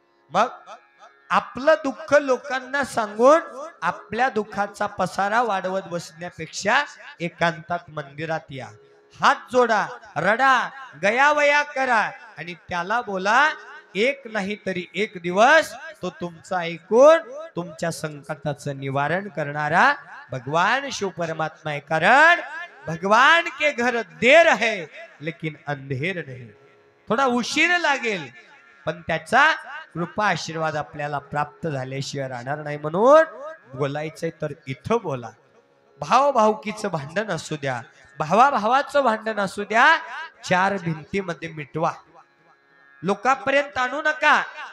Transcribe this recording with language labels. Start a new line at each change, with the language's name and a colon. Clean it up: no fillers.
Marathi: मग आपलं दुःख लोकांना सांगून आपल्या दुःखाचा पसारा वाढवत बसण्यापेक्षा एकांतात मंदिरात या, हात जोडा, रडा, गयावया करा आणि त्याला बोला, एक नाही तरी एक दिवस तो तुमचा ऐकून तुमच्या संकटाचं निवारण करणारा भगवान शिव परमात्मा आहे।
Hindi: कारण भगवान के घर देर है लेकिन अंधेर नहीं।
Marathi: थोडा उशीर लागेल पण त्याचा कृपा आशीर्वाद आपल्याला प्राप्त झाल्याशिवाय राहणार नाही। म्हणून बोलायचंय तर इथं बोला। भाव भावकीचं भांडण असू द्या, भावाभावाचं भांडण असू द्या, 4 भिंतीमध्ये मिटवा, लोकांपर्यंत आणू नका।